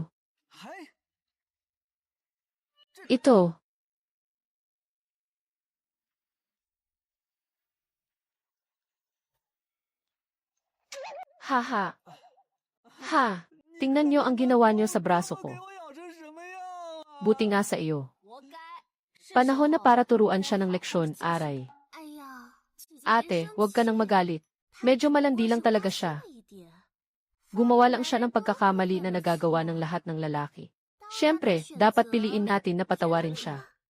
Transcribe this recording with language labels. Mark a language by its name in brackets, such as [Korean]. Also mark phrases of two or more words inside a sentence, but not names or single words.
[Chinese] 还 [Filipino] ito. Ha. Tingnan nyo ang ginawa nyo sa braso ko. [Chinese] 给我咬成什么样啊？ [Filipino] Buti nga sa iyo. [Chinese] 活该！ [Filipino] Panahon na para turuan siya ng leksyon, aray. [Chinese] 哎呀， [Filipino] Ate, huwag ka nang magalit. Medyo malandi lang talaga siya. [Chinese] 一点。 [Filipino] Gumawa lang siya ng pagkakamali na nagagawa ng lahat ng lalaki. Siyempre, dapat piliin natin na patawarin siya.